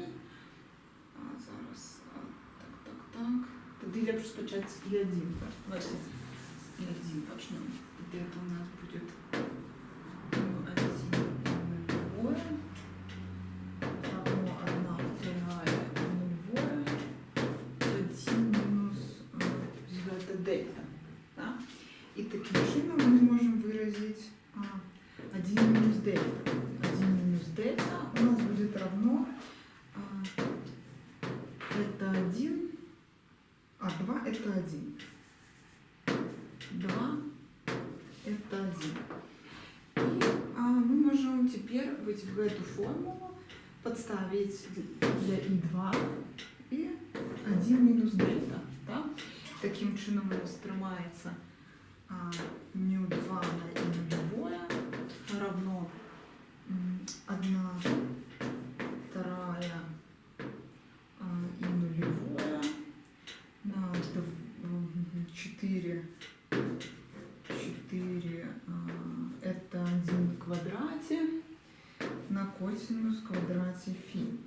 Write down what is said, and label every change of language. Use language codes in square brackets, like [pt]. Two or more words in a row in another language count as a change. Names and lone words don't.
[uk] Зараз, так. Тоді я буду спочатку з І1. Давайте І1 почнемо. Тоді це у нас буде [ru] 1 нулевое, равно 1 вторая нулевое, 1 минус дельта. Да? [uk] І таким чином ми можемо виразити 1 [ru] минус дельта. 1 минус дельта у нас будет равно это 1, а 2 это 1. 2 это 1. И мы можем теперь в эту формулу подставить для И2 и 1 минус дельта. Да? [uk] Таким чином у нас тримається [ru] μ2 на И нулевое равно 1 вторая И нулевое на 4 это 1 в квадрате на косинус в квадрате Фи.